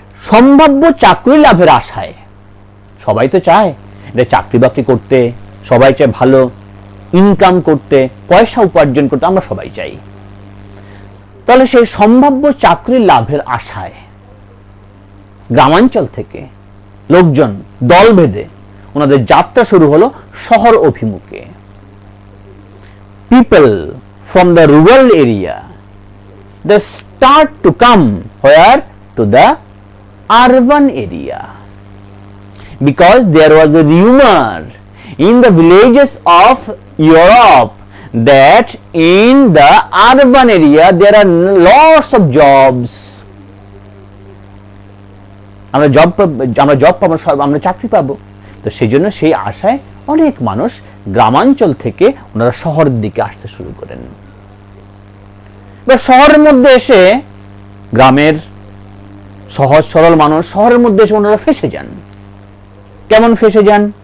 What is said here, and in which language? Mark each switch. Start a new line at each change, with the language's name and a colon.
Bangla: সম্ভাব্য চাকরি লাভের আশায় সবাই তো চায় এটা চাকরি বাকরি করতে, সবাই চায় ভালো ইনকাম করতে, পয়সা উপার্জন করতে, আমরা সবাই চাই। তাহলে সেই সম্ভাব্য চাকরি লাভের আশায় গ্রামাঞ্চল থেকে লোকজন দল বেঁধে ওনাদের যাত্রা শুরু হলো শহর অভিমুখে। People
English: from the rural area, they start to come where? To the urban area. Because there was a rumor in the villages of Europe that in the urban area there are lots of jobs.
Bangla: আমরা job পাবো, আমরা চাকরি পাবো। তো সেই জন্য সেই আশায় অনেক মানুষ গ্রামাঞ্চল থেকে ওনারা শহরের দিকে আসতে শুরু করেন। শহরের মধ্যে এসে গ্রামের সহজ সরল মানুষ শহরের মধ্যে এসে ওনারা ফেসে যান। কেমন ফেসে যান?